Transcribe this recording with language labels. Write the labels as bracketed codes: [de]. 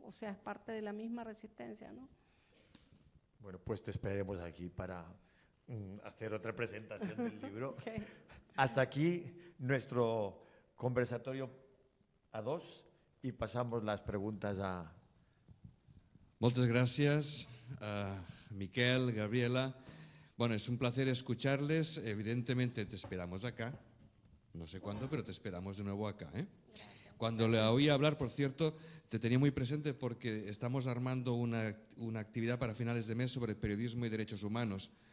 [es] O sea, es parte de la misma resistencia, ¿no? Bueno, pues te esperaremos aquí para hacer otra presentación del libro. [en] Okay. [es] Hasta aquí nuestro conversatorio a dos y pasamos las preguntas a... [ca] Moltes gràcies, Miquel, Gabriela. [es] Bueno, es un placer escucharles. Evidentemente te esperamos acá. No sé cuándo, pero te esperamos de nuevo acá, ¿eh? Cuando le oí hablar, por cierto, te tenía muy presente porque estamos armando una actividad para finales de mes sobre periodismo y derechos humanos.